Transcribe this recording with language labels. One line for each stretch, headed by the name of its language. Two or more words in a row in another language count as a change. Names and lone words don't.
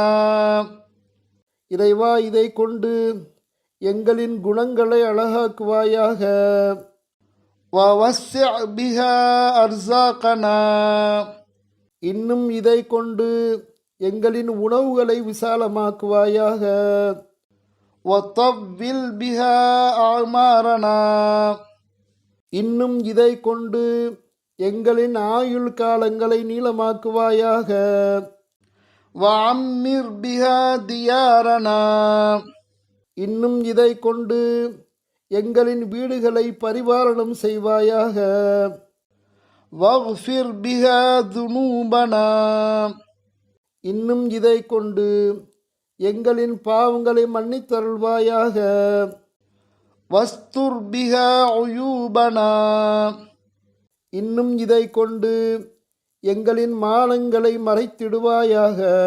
Tamil: இறைவா, இதை கொண்டு எங்களின் குணங்களை அழகாக்குவாயாக.
Arabic: ووسع بها أرزاقنا.
Tamil: இன்னும் இதை கொண்டு எங்களின் உணவுகளை விசாலமாக்குவாயாக.
Arabic: وطول بها أعمارنا.
Tamil: இன்னும் இதை கொண்டு எங்களின் ஆயுள் காலங்களை நீளமாக்குவாயாக.
Arabic: وعمر بها ديارنا.
Tamil: இன்னும் இதை கொண்டு எங்களின் வீடுகளை பரிபாலனம் செய்வாயாக.
Arabic: واغفر بها ذنوبنا.
Tamil: இன்னும் இதை கொண்டு எங்களின் பாவங்களை மன்னித்தருள்வாயாக.
Arabic: واستر بها عيوبنا.
Tamil: இன்னும் இதை கொண்டு எங்களின் மானங்களை மறைத்திடுவாயாக.